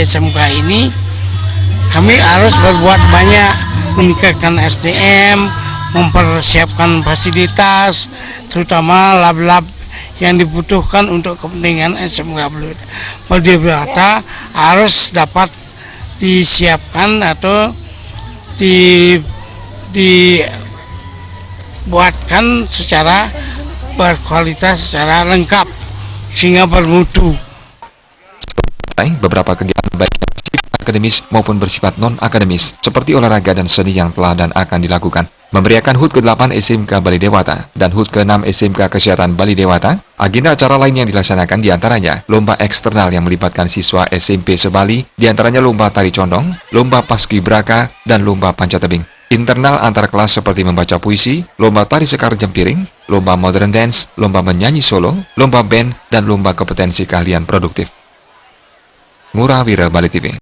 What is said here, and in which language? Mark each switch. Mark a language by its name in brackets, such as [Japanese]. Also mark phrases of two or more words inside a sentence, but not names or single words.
[Indonesian] SMK ini, kami harus berbuat banyak, meningkatkan SDM, mempersiapkan fasilitas, terutama lab-lab yang dibutuhkan untuk kepentingan SMK Bali Dewata harus dapat disiapkan atau dibuatkan secara berkualitas, secara lengkap, sehingga bermutu. Beberapa kegiatan baik yang bersifat akademis maupun bersifat non-akademis, seperti olahraga dan seni yang telah dan akan dilakukan. Memberiakan HUT ke-8 SMK Bali Dewata dan HUT ke-6 SMK Kesehatan Bali Dewata, agenda acara lain yang dilaksanakan diantaranya lomba eksternal yang melibatkan siswa SMP se-Bali, diantaranya lomba tari condong, lomba paskibraka, dan lomba panjat tebing. Internal antar kelas seperti membaca puisi, lomba tari sekar jempiring, lomba [English] modern dance, [Indonesian] lomba menyanyi solo, lomba band, dan lomba kompetensi keahlian produktif. Ngurah Wira, Bali TV.